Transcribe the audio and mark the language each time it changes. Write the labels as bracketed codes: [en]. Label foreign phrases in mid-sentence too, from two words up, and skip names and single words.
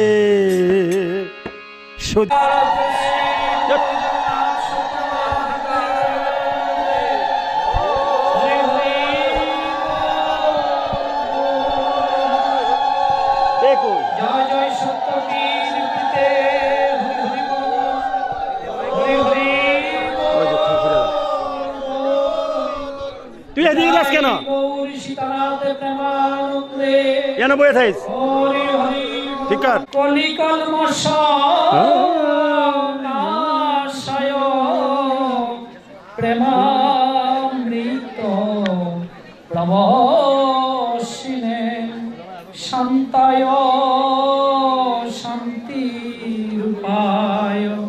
[bn] জয় জয় সত্যবীর পিতে হরি হরি তুই এদিকে যাস কেন? গৌরী সীতানাথ প্রেমানন্দে কেন বয়ে থাকিস? হরি হরি ঠিক আছে। কলিকাল নাশায় প্রেমামৃত প্রবশিনে শান্তায় শান্তি রূপায়